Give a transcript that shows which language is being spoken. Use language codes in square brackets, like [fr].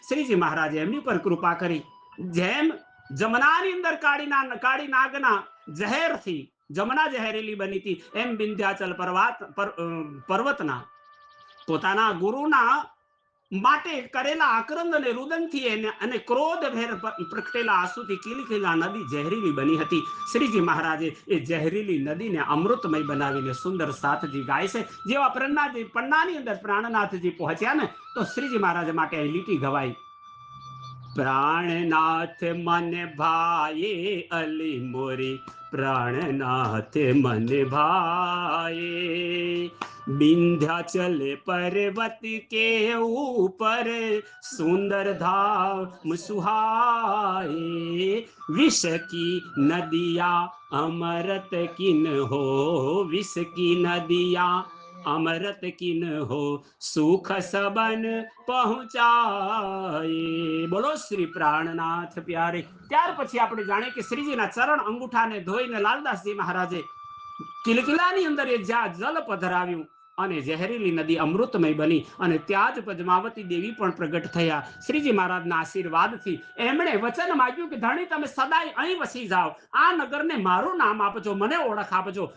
[gu] શ્રીજી મહારાજે એમની પર કૃપા કરી। જેમ જમનાની અંદર કાળી નાગના ઝેરથી જમના ઝેરીલી બની હતી, એમ વિંધ્યાચલ પર્વતના પોતાના ગુરુના માટે કરેલા આક્રંદ અને રુદનથી અને ક્રોધ ભેર પ્રગટેલા આંસુથી કિલકિલા નદી ઝેરીલી બની હતી। શ્રીજી મહારાજે એ ઝેરીલી નદીને અમૃતમય બનાવીને સુંદર સાથજી ગાય છે। જેવા પન્નાની અંદર પ્રાણનાથજી પહોંચ્યા ને, તો શ્રીજી મહારાજ માટે લીટી ગવાઈ, [hi] પ્રાણનાથ મને ભાયે અલી મોરી, પ્રાણનાથ મને ભાયે, विंध्याचल पर्वत के ऊपर सुंदर धाम सुहाए, विष की नदियां अमृत किन हो, विष की नदियां अमृत किन हो, सुख सबन पहुंचाए। बोलो श्री प्राणनाथ प्यारे। [gu] ત્યાર પછી આપણે જાણીએ કે શ્રીજીના ચરણ અંગૂઠાને ધોઈને લાલદાસજી મહારાજે કિલકિલાની અંદર જ્યાં જલ પધરાવ્યું અને ઝેરીલી નદી અમૃતમય બની અને ત્યાં જ પદ્માવતી દેવી પણ પ્રગટ થયા। શ્રીજી મહારાજના આશીર્વાદથી એમણે વચન માંગ્યું કે ધણી તમે સદાય અહીં વસી જાઓ, આ નગરને મારું નામ આપજો, મને ઓળખ આપજો।